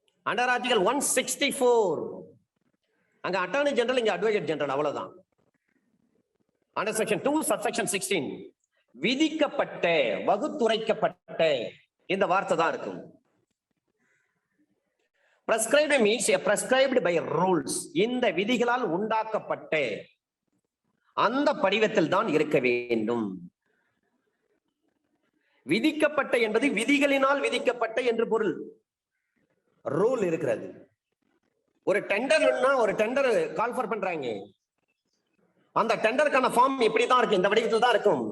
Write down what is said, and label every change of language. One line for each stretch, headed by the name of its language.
Tamil: Under article 164 அங்க attorney general, இங்க advocate general, அவ்வளவுதான். அண்டர் செக்ஷன் 2 சப்செக்ஷன் 16 விதிக்கப்பட்ட, வகுத்துரைக்கப்பட்ட இந்த வார்த்தை தான் இருக்கும்.
English: prescribed means prescribed by rules.
Tamil: இந்த விதிகளால் உண்டாக்கப்பட்ட அந்த படிவத்தில் தான் இருக்க வேண்டும். விதிக்கப்பட்ட என்பது விதிகளினால் விதிக்கப்பட்ட என்று பொருள். ரூல் இருக்கிறது. ஒரு டெண்டர்னா ஒரு டெண்டர் கால் ஃபார் பண்றாங்க, அந்த டெண்டருக்கான ஃபார்ம் இப்படி தான் இருக்கு, இந்த வடிவத்தில் தான் இருக்கும்.